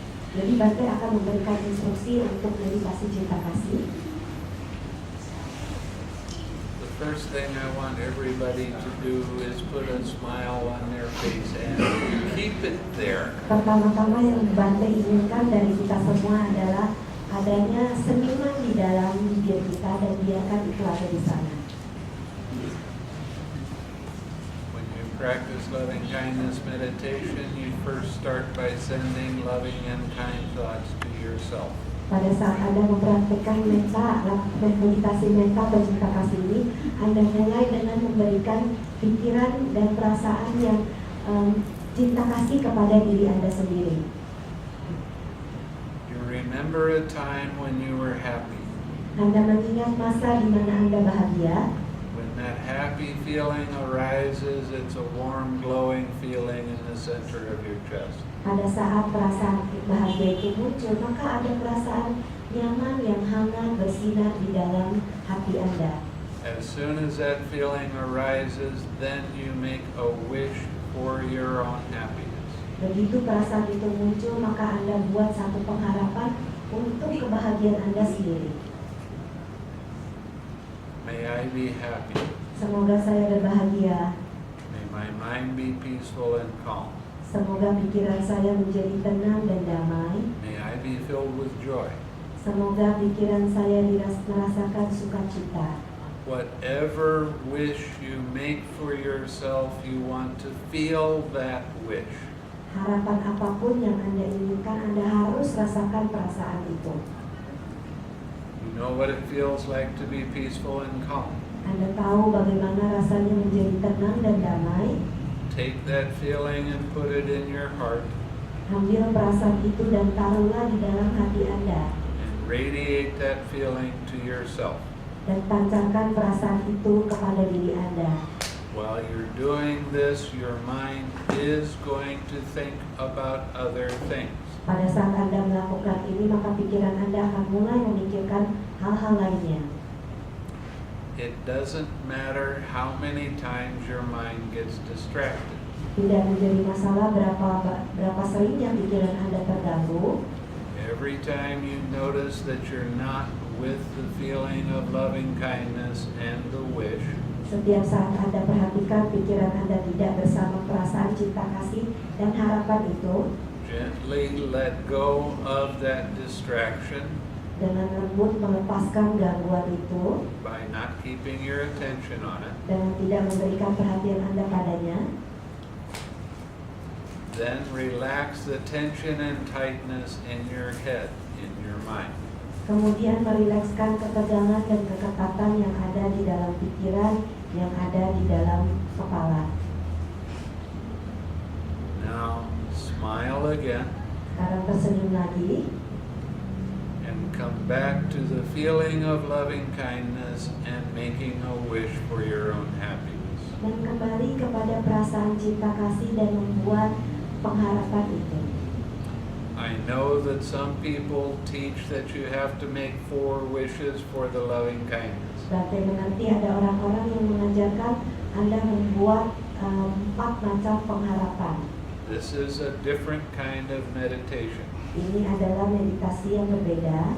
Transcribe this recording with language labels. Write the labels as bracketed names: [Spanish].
[Indonesian] Jadi Bhante akan memberikan instruksi untuk meditasi cinta kasih. [English] The first thing I want everybody to do is put a smile on their face and keep it there. [Indonesian] Pertama-tama yang Bhante inginkan dari kita semua adalah adanya senyuman di dalam diri kita dan biarkan itu ada di sana. [English] When you practice loving kindness meditation, you first start by sending loving and kind thoughts to yourself. [Indonesian] Pada saat Anda mempraktikkan metta, meditasi metta atau cinta kasih ini, Anda mulai dengan memberikan pikiran dan perasaan yang cinta kasih kepada diri Anda sendiri. [English] You remember a time when you were happy. [Indonesian] Anda mengingat masa di mana Anda bahagia. [English] When that happy feeling arises, it's a warm, glowing feeling in the center of your chest. [Indonesian] Pada saat perasaan bahagia itu muncul, maka ada perasaan nyaman yang hangat bersinar di dalam hati Anda. [English] As soon as that feeling arises, then you make a wish for your own happiness. [Indonesian] Begitu perasaan itu muncul, maka Anda buat satu pengharapan untuk kebahagiaan Anda sendiri. [English] May I be happy. [Indonesian] Semoga saya berbahagia. [English] May my mind be peaceful and calm. [Indonesian] Semoga pikiran saya menjadi tenang dan damai. [English] May I be filled with joy. [Indonesian] Semoga pikiran saya merasakan sukacita. [English] Whatever wish you make for yourself, you want to feel that wish. [Indonesian] Harapan apapun yang Anda inginkan, Anda harus rasakan perasaan itu. [English] You know what it feels like to be peaceful and calm. [Indonesian] Anda tahu bagaimana rasanya menjadi tenang dan damai. [English] Take that feeling and put it in your heart [Indonesian] Ambil perasaan itu dan taruhlah di dalam hati Anda. [English] and radiate that feeling to yourself. [Indonesian] Dan pancarkan perasaan itu kepada diri Anda. [English] While you're doing this, your mind is going to think about other things. [Indonesian] Pada saat Anda melakukan ini, maka pikiran Anda akan mulai memikirkan hal-hal lainnya. [English] It doesn't matter how many times your mind gets distracted. [Indonesian] Tidak menjadi masalah berapa seringnya pikiran Anda terganggu. [English] Every time you notice that you're not with the feeling of loving kindness and the wish, [Indonesian] Setiap saat Anda perhatikan pikiran Anda tidak bersama perasaan cinta kasih dan harapan itu, [English] gently let go of that distraction [Indonesian] dengan lembut melepaskan gangguan itu, [English] by not keeping your attention on it. [Indonesian] dengan tidak memberikan perhatian Anda padanya. [English] Then relax the tension and tightness in your head, in your mind. [Indonesian] Kemudian merilekskan ketegangan dan keketatan yang ada di dalam pikiran, yang ada di dalam kepala. [English] Now smile again [Indonesian] Sekarang tersenyum lagi [English] and come back to the feeling of loving kindness and making a wish for your own happiness. [Indonesian] dan kembali kepada perasaan cinta kasih dan membuat pengharapan itu. [English] I know that some people teach that you have to make 4 wishes for the loving kindness. [Indonesian] Bhante mengerti ada orang-orang yang mengajarkan Anda membuat 4 macam pengharapan. [English] This is a different kind of meditation. [Indonesian] Ini adalah meditasi yang berbeda.